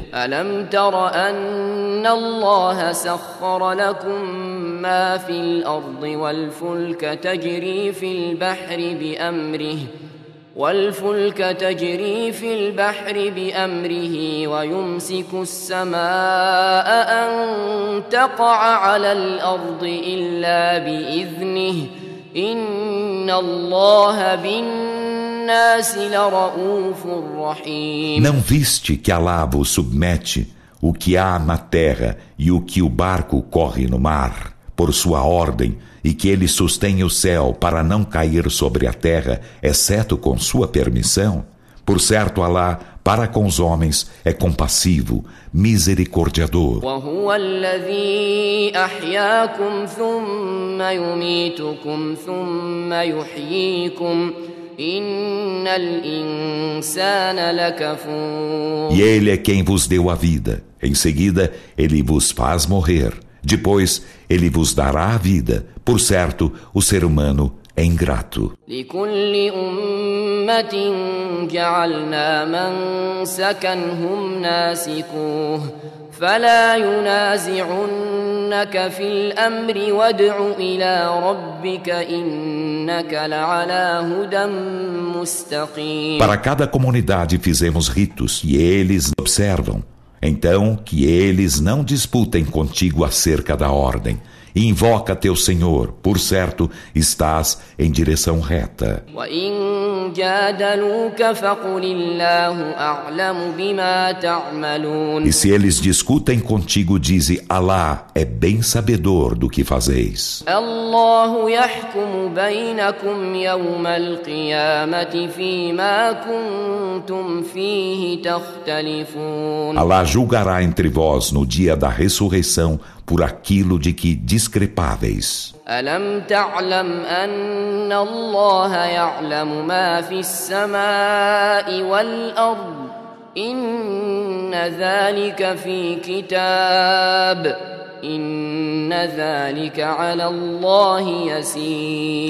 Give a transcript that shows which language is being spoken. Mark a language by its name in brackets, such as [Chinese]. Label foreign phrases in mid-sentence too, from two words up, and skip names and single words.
[Arabic] أَلَمْ تَرَ أَنَّ اللَّهَ سَخَّرَ لَكُم مَّا فِي الْأَرْضِ وَالْفُلْكَ تَجْرِي في البحر بأمره ويمسك السماء أن تقع على الأرض إلا بإذنه إن الله بالناس لرؤوف رحيم. [Portuguese] Não viste que Alá vos submete o que há na terra e o que o barco corre no mar, por sua ordem, e que ele sustém o céu para não cair sobre a terra, exceto com sua permissão? Por certo, Alá, para com os homens, é compassivo, misericordiador. [Arabic] وهو الذي أحياكم ثم يميتكم ثم يحييكم إن الإنسان لكفور. [Portuguese] E ele é quem vos deu a vida. Em seguida, ele vos faz morrer. Depois ele vos dará a vida. Por certo, o ser humano é ingrato. [Arabic] لكل أمة جعلنا منسكا هم ناسكوه فلا ينازعنك في الأمر وادع إلى ربك إنك لعلى هدى مستقيم. [Portuguese] Para cada comunidade fizemos ritos e eles observam. Então, que eles não disputem contigo acerca da ordem. E invoca teu Senhor, por certo, estás em direção reta. [Arabic] وإن جادلوك فقل الله أعلم بما تعملون. [Portuguese] E se eles discutem contigo, dize: Alá é bem sabedor do que fazeis. [Arabic] الله يحكم بينكم يوم القيامة فيما كنتم فيه تختلفون. [Portuguese] Alá julgará entre vós no dia da ressurreição por aquilo de que discrepáveis. [Arabic] ألم تعلم أن الله يعلم ما في السماء والأرض إن ذلك في كتاب إن ذلك على الله يسير.